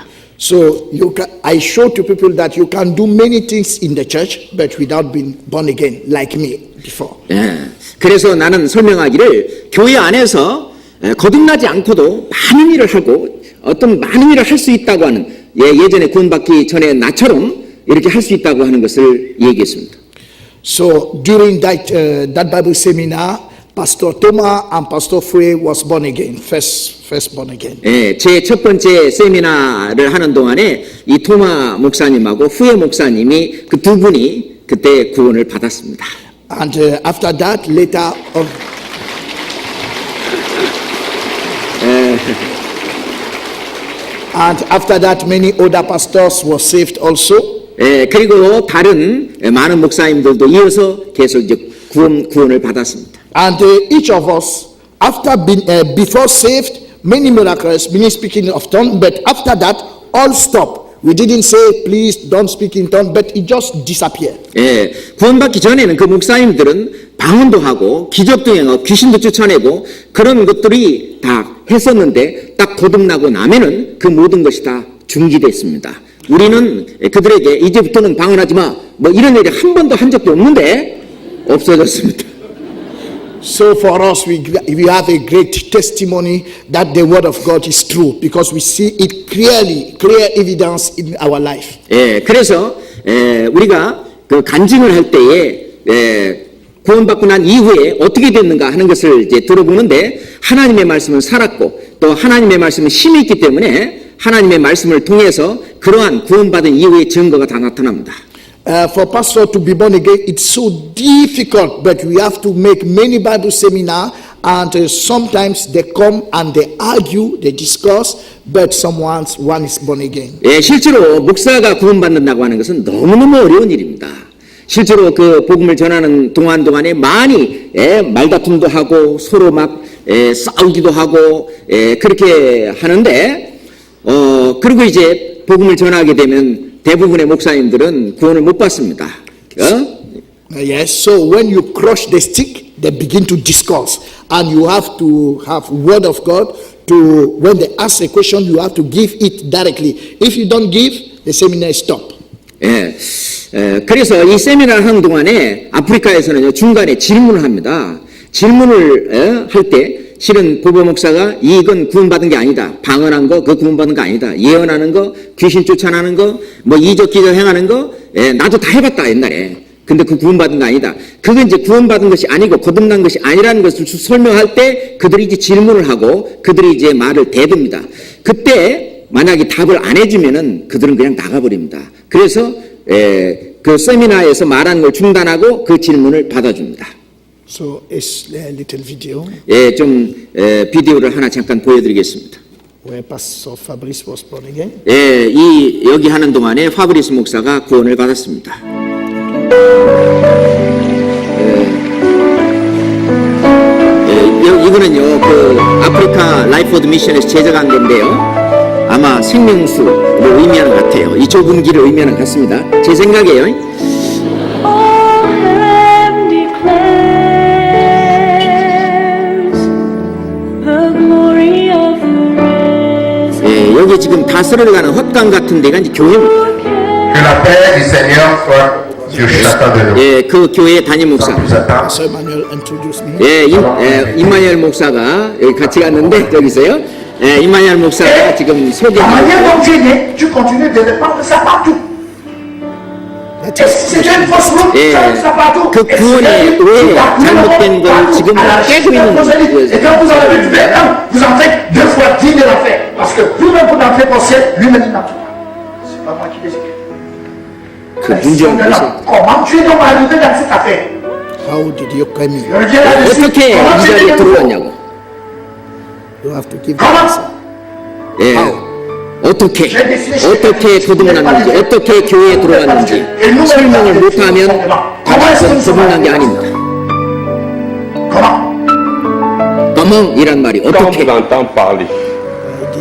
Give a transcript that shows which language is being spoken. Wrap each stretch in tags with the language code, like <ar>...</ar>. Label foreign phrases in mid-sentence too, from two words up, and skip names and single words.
<en>So I show to people that you can do many things in the church, but without being born again, like me before.</en> <ko>그래서 나는 설명하기를 교회 안에서 거듭나지 않고도 많은 일을 하고 어떤 많은 일을 할 수 있다고 하는, 예전에 구원받기 전에 나처럼 이렇게 할 수 있다고 하는 것을 얘기했습니다.</ko> <en>So during that Bible seminar, Pastor Thomas and Pastor Fue was born again, first born again.</en> <ko>제 첫 번째 세미나를 하는 동안에 이 토마 목사님하고 후에 목사님이 그 두 분이 그때 구원을 받았습니다.</ko> <en>And after that, later on, and after that, many other pastors were saved also.</en> <ko>그리고 다른 많은 목사님들도 이어서 계속 이제 구원을 받았습니다.</ko> <en>And each of us, after being before saved, many miracles, many speaking of tongues, but after that, all stop. We didn't say, please don't speak in tongues, but it just disappeared.</en> <ko>구원받기 전에는 그 목사님들은 방언도 하고 기적도 행하고 귀신도 쫓아내고 그런 것들이 다 했었는데 딱 거듭나고 나면은 그 모든 것이 다 중지됐습니다. 우리는 그들에게 이제부터는 방언하지 마, 뭐 이런 얘기 한 번도 한 적도 없는데 없어졌습니다.</ko> <en>So for us, we have a great testimony that the word of God is true because we see it clearly, clear evidence in our life.</en> <ko>그래서 우리가 그 간증을 할 때에 구원받고 난 이후에 어떻게 됐는가 하는 것을 이제 들어보는데 하나님의 말씀은 살았고 또 하나님의 말씀은 힘이 있기 때문에 하나님의 말씀을 통해서 그러한 구원받은 이후의 증거가 다 나타납니다.</ko> <en>For pastor to be born again, it's so difficult, but we have to make many Bible seminar, and sometimes they come and they argue, they discuss, but one is born again.</en> <ko>실제로 목사가 구원받는다고 하는 것은 너무너무 어려운 일입니다. 실제로 그 복음을 전하는 동안에 많이 말다툼도 하고 서로 막 싸우기도 하고 그렇게 하는데 그리고 이제 복음을 전하게 되면 대부분의 목사님들은 구원을 못 받습니다.</ko> <en>Yes, so when you crush the stick, they begin to discuss, and you have to have word of God to, when they ask a question, you have to give it directly. If you don't give, the seminar stop.</en> <ko>예, 그래서 이 세미나를 하는 동안에 아프리카에서는요, 중간에 질문을 합니다. 질문을 할 때, 실은 보보 목사가 이건 구원받은 게 아니다. 방언한 거, 그거 구원받은 거 아니다. 예언하는 거, 귀신 쫓아나는 거, 뭐 이적 기적 행하는 거, 나도 다 해봤다, 옛날에. 근데 그 구원받은 거 아니다. 그건 이제 구원받은 것이 아니고 거듭난 것이 아니라는 것을 설명할 때 그들이 이제 질문을 하고 그들이 이제 말을 대듭니다. 그때 만약에 답을 안 해주면은 그들은 그냥 나가버립니다. 그래서 그 세미나에서 말하는 걸 중단하고 그 질문을 받아줍니다.</ko> <en>So it's a little video</en> <ko>예, 좀 비디오를 하나 잠깐 보여드리겠습니다.</ko> <en>where Pastor Fabrice was born again.</en> <ko>예, 여기 하는 동안에 파브리스 목사가 구원을 받았습니다. 이거는요, 그 아프리카 라이프 오브 미션에서 제작한 건데요. 아마 생명수를 의미하는 것 같아요. 이 좁은 길을 의미하는 것 같습니다. 제 생각이에요. 예, 여기 지금 다스를 가는 헛강 같은 데가 이제 교회입니다.</ko> <fr>Que la paix du Seigneur soit sur chacun de nous.</fr> <ko>예, 그 교회의 담임 목사.</ko> <fr>Sans plus attendre,</fr> <en>So Emmanuel introduced me.</en> <ko>예, 임마누엘 목사가 여기 같이 갔는데 저기 있어요. 예, 임마누엘 목사가 지금</ko> <fr>la</fr> <ko>소개하고.</ko> <fr>manière dont tu es né, tu continues de répandre ça partout.</fr> <en>That</en> <fr>Et</fr> <en>is</en> <fr>si c'était une fausse route,</fr> <ko>예,</ko> <fr>tu as ça partout.</fr> <ko>그</ko> <fr>Et si</fr> <ko>구원이</ko> <fr>c'était</fr> <ko>왜 잘못된 걸 지금 깨고 있는 거예요.</ko> <fr>Et quand vous en avez du verre, vous en faites 2 fois 10 de l'enfer. Parce que vous-même vous n'entrez pas au ciel, lui-même il n'entre pas. C'est pas moi qui les écris.</fr> <ko>그 문제는 무엇이에요?</ko> <fr>Comment tu es donc arrivé dans cette affaire?</fr> <en>how did you come in?</en> <fr>Je reviens là-dessus.</fr> <ko>어떻게 이</ko> <fr>Comment tu es</fr> <ko>자리에</ko> <fr>né?</fr> <ko>들어왔냐고.</ko> <en>You have to give the</en> <fr>Comment?</fr> <en>answer.</en> <ko>예, 어떻게 거듭났는지, 어떻게 교회에 들어왔는지 설명을 못하면 거듭난 게 아닙니다.</ko> <fr>Comment?</fr> <ko>거멍이란 말이</ko> <fr>Quand</fr> <ko>어떻게?</ko> <fr>on entend parler,</fr> <en>This</en>